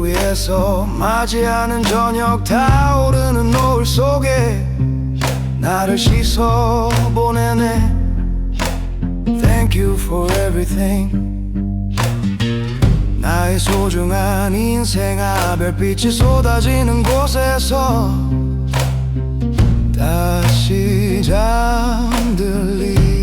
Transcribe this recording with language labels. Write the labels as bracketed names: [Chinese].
[Korean] 곳에서 맞이하는 저녁 타오르는 노을 속에 나를 씻어 보내네. [English] Thank you for everything. [Korean] 나의 소중한 인생아, 별빛이 쏟아지는 곳에서 다시 잠들리.